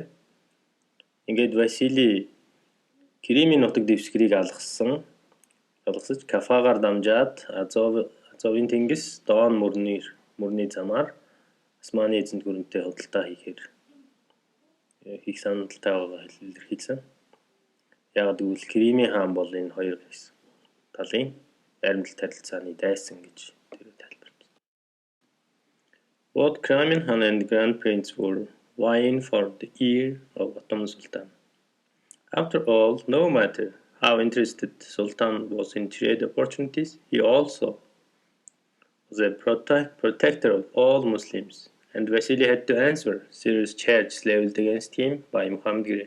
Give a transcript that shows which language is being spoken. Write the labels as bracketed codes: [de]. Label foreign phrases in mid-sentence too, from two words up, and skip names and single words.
[mn] Ингээд Василий Кремийн нутаг дэвсгэрийг алгасаж Кафагаар дамжаад Азовын тэнгис Дон мөрний замаар Османы эзэнт гүрэнтэй худалдаа хийх саналтай байгаа илэрхийлсэн. Яагаад гэвэл Кремийн хаан бол энэ хоёр талын найрамдалт харилцааны дайсан гэж тэр тайлбарлав. [en] Both Crimean Han and Grand Prince were vying for the ear of Ottoman Sultan. After all, no matter how interested Sultan was in trade opportunities, he also was a protector of all Muslims, and Vasily had to answer serious charges leveled against him by Muhammad Gire.